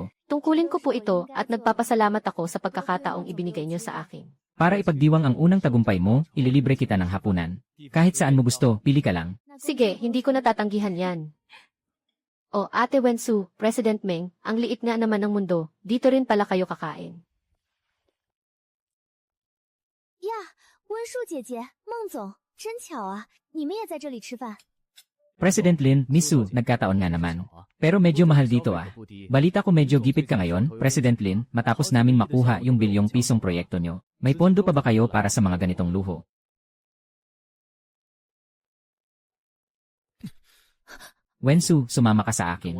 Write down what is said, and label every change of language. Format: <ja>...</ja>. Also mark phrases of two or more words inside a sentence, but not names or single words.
<tl>Tungkulin ko po ito at nagpapasalamat ako sa pagkakataong ibinigay niyo sa akin. Para ipagdiwang ang unang tagumpay mo, ililibre kita ng hapunan. Kahit saan mo gusto, pili ka lang. Sige, hindi ko natatanggihan yan. O Ate Wensu, President Meng, ang liit nga naman ng mundo, dito rin pala kayo kakain.</tl> <zh>呀，温淑姐姐，孟总，真巧啊，你们也在这里吃饭。</zh> <tl>President Lin, Misu, nagkataon nga naman. Pero medyo mahal dito ah. Balita ko medyo gipit ka ngayon, President Lin, matapos naming makuha yung bilyong pisong proyekto nyo. May pondo pa ba kayo para sa mga ganitong luho? Wensu, sumama ka sa akin.</tl>